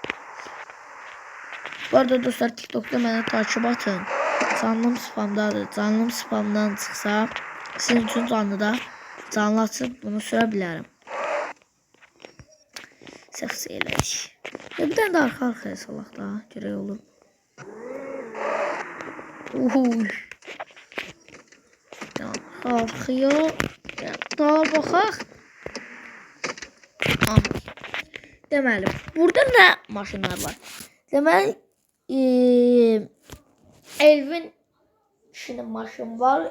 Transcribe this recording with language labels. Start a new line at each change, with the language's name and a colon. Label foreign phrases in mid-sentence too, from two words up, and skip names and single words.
Turkish: Bu arada dostlar TikTok'ta beni takip atın.
Azerbaijani: Canlım spamdadır.
Turkish: Canlım spamdan çıksa sizin için canlı açıp bunu sürebilirim.
Azerbaijani: Səhv elədik. Bir tane de arka salaq da görək olur.
Turkish: Uhuy. Tamam. Kalkıyor. Daha baxaq.
Azerbaijani: Deməli, burada ne maşınlar var? Deməli, Elvin şimdi maşın var.